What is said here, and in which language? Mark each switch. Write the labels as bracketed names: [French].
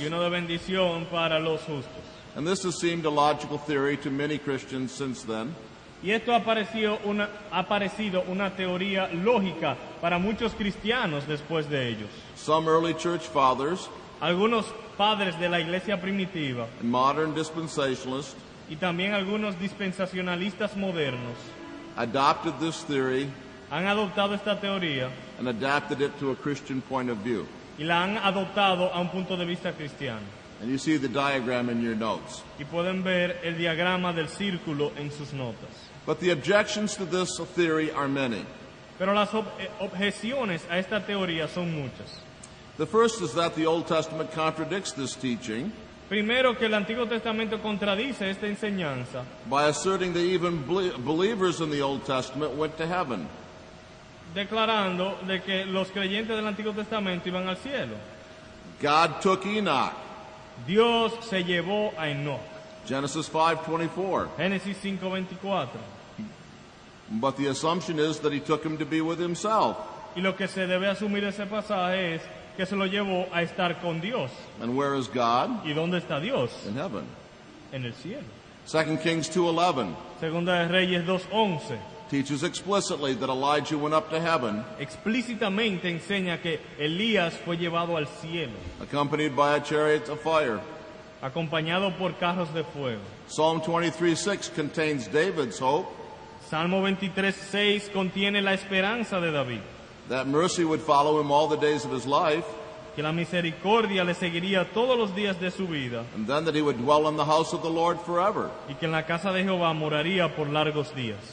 [Spanish] y uno de bendición para los justos. [English] And this has seemed a logical theory to many Christians since then. [Spanish] Y esto ha parecido una teoría lógica para muchos cristianos después de ellos. [English] Some early church fathers [Spanish] Algunos padres de la iglesia primitiva [English] and modern dispensationalists [Spanish] y también algunos dispensacionalistas modernos [English] adopted this theory [Spanish] han adoptado esta teoría [English] and adapted it to a Christian point of view. [Spanish] y la han adoptado a un punto de vista cristiano. [English] And you see the diagram in your notes. [Spanish] Y pueden ver el diagrama del círculo en sus notas. [English] But the objections to this theory are many. [Spanish] Pero las objeciones a esta teoría son muchas. [English] The first is that the Old Testament contradicts this teaching [Spanish] Primero, que el Antiguo Testamento contradice esta enseñanza, [English] by asserting that even believers in the Old Testament went to heaven. [Spanish] declarando de que los creyentes del Antiguo Testamento iban al cielo. [English] God took Enoch. [Spanish] Dios se llevó a Enoch. [English] Genesis 5:24. [Spanish] Génesis 5:24. [English] But the assumption is that he took him to be with himself. [Spanish] Y lo que se debe asumir de ese pasaje es que se lo llevó a estar con Dios. [English] And where is God? [Spanish] ¿Y dónde está Dios? [English] In heaven. [Spanish] En el cielo. [English] 2 Kings 2:11 [Spanish] Segunda de Reyes 2:11 [English] teaches explicitly that Elijah went up to heaven, [Spanish] explícitamente enseña que Elías fue llevado al cielo, [English] accompanied by a chariot of fire. [Spanish] acompañado por carros de fuego. [English] Psalm 23:6 contains David's hope [Spanish] Salmo 23:6 contiene la esperanza de David, [English] that mercy would follow him all the days of his life, [Spanish] que la misericordia le seguiría todos los días de su vida [English] and then that he would dwell in the house of the Lord forever. [Spanish] y que en la casa de Jehová moraría por largos días.